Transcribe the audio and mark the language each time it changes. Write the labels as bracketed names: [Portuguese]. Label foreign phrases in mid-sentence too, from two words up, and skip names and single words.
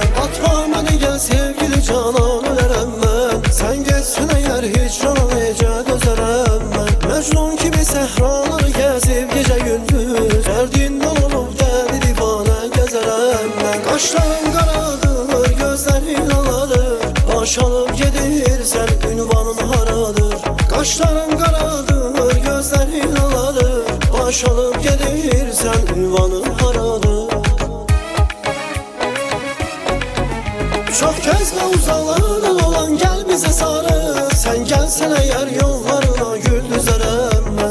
[Azerbaijani] Atma məni gəl sevgili canan ölərəm mən, sən geçsin əgər hicran necə dözərəm mən. Məcnun kimi səhraları gəzib gecə gündüz, dərdindən olub dəli divanə gəzərəm mən. Qaşlarım qaradır, gözlərin aladır, baş alıp gedirsen ünvanın haradır. [Turkish] Kaşların karadır, gözlerin aladır, baş alıp gedirsen ünvanın haradır. Çok kezde uzaklarda olan gel bize sarı, sen gelsen eğer yollarına gül düzerem ben.